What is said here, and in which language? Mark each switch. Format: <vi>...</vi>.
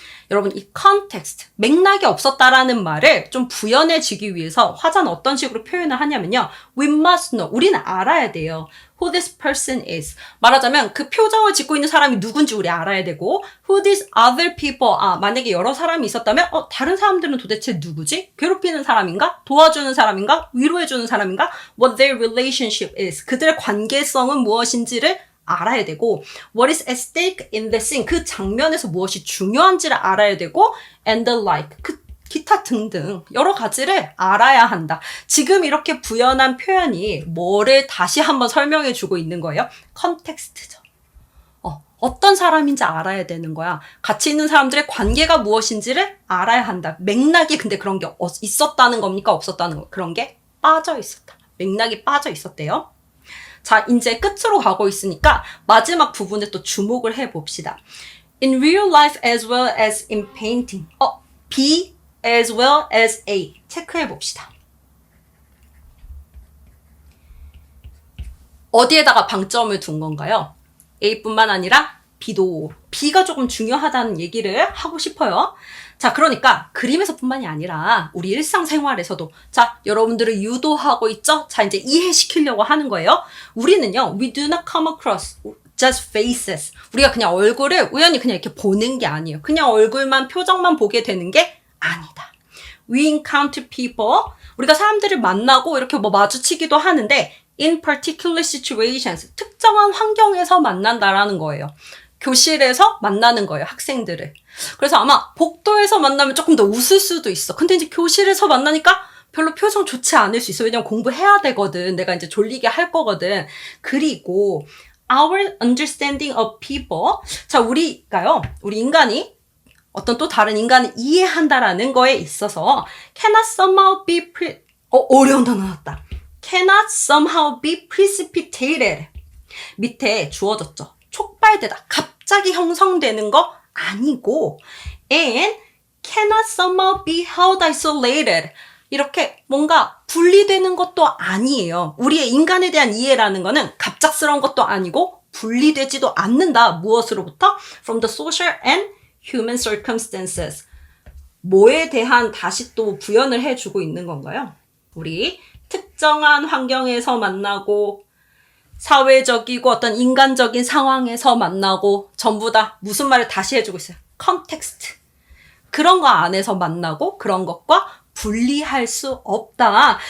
<ko>여러분 이 context, 맥락이 없었다라는 말을 좀 부연해지기 위해서 화자는 어떤 식으로 표현을 하냐면요.</ko> <en>We must know,</en> <ko>우리는 알아야 돼요.</ko> <en>Who this person is.</en> <ko>말하자면 그 표정을 짓고 있는 사람이 누군지 우리 알아야 되고</ko> <en>Who these other people are.</en> <ko>만약에 여러 사람이 있었다면 다른 사람들은 도대체 누구지? 괴롭히는 사람인가? 도와주는 사람인가? 위로해주는 사람인가?</ko> <en>What their relationship is.</en> <ko>그들의 관계성은 무엇인지를 알아야 되고</ko> <en>what is at stake in the scene.</en> <ko>그 장면에서 무엇이 중요한지를 알아야 되고</ko> <en>and the like.</en> <ko>기타 등등 여러 가지를 알아야 한다. 지금 이렇게 부연한 표현이 뭐를 다시 한번 설명해 주고 있는 거예요? 컨텍스트죠. 어떤 사람인지 알아야 되는 거야. 같이 있는 사람들의 관계가 무엇인지를 알아야 한다. 맥락이 근데 그런 게 있었다는 겁니까? 없었다는 거. 그런 게 빠져 있었다. 맥락이 빠져 있었대요. 자, 이제 끝으로 가고 있으니까 마지막 부분에 또 주목을 해봅시다.</ko> <en>In real life as well as in painting. B as well as A.</en> <ko>체크해봅시다. 어디에다가 방점을 둔 건가요? A뿐만 아니라 B가 조금 중요하다는 얘기를 하고 싶어요. 자, 그러니까 그림에서뿐만이 아니라 우리 일상생활에서도 자, 여러분들을 유도하고 있죠? 자, 이제 이해시키려고 하는 거예요. 우리는요,</ko> <en>we do not come across just faces.</en> <ko>우리가 그냥 얼굴을 우연히 그냥 이렇게 보는 게 아니에요. 그냥 얼굴만, 표정만 보게 되는 게 아니다.</ko> <en>We encounter people.</en> <ko>우리가 사람들을 만나고 이렇게 뭐 마주치기도 하는데</ko> <en>in particular situations.</en> <ko>특정한 환경에서 만난다라는 거예요. 교실에서 만나는 거예요, 학생들을. 그래서 아마 복도에서 만나면 조금 더 웃을 수도 있어. 근데 이제 교실에서 만나니까 별로 표정 좋지 않을 수 있어. 왜냐면 공부해야 되거든. 내가 이제 졸리게 할 거거든. 그리고</ko> <en>our understanding of people.</en> <ko>자, 우리 인간이 어떤 또 다른 인간을 이해한다라는 거에 있어서</ko> <en>cannot somehow be</en> <ko>어려운 단어 나왔다.</ko> <en>cannot somehow be precipitated.</en> <ko>밑에 주어졌죠. 촉발되다. 갑자기 형성되는 거 아니고</ko> <en>and cannot somehow be held isolated.</en> <ko>이렇게 뭔가 분리되는 것도 아니에요. 우리의 인간에 대한 이해라는 거는 갑작스러운 것도 아니고 분리되지도 않는다. 무엇으로부터?</ko> <en>From the social and human circumstances.</en> <ko>뭐에 대한 다시 또 부연을 해주고 있는 건가요? 우리 특정한 환경에서 만나고 사회적이고 어떤 인간적인 상황에서 만나고 전부 다 무슨 말을 다시 해주고 있어요? 컨텍스트. 그런 거 안에서 만나고 그런 것과 분리할 수 없다.</ko>